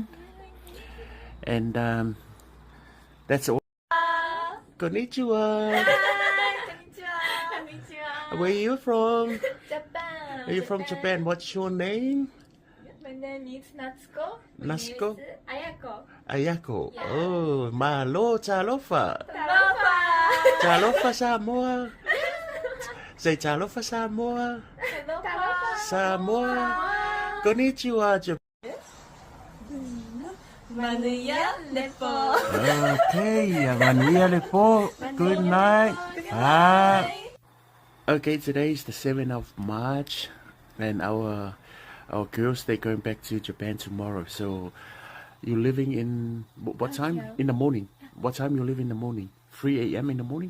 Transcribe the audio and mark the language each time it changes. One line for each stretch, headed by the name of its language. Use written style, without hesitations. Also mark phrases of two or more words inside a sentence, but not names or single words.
English: And that's all. Konnichiwa. Where are you from? Japan. Are you from Japan? What's your name? My name is Natsuko. Natsuko? Ayako. Ayako. Yeah.
Samoan: Oh, malo chalofa.
English: Talofa. Chalofa Samoa. Say chalofa Samoa. Talofa. Samoa. Konnichiwa, Japan.
Samoan: Manuia lepo. Okay, manuia lepo.
English: Good night. Ah. Okay, today is the 7th of March, and our girls, they're going back to Japan tomorrow. So you're living in what time? In the morning. What time you leave in the morning? 3 a.m. in the morning?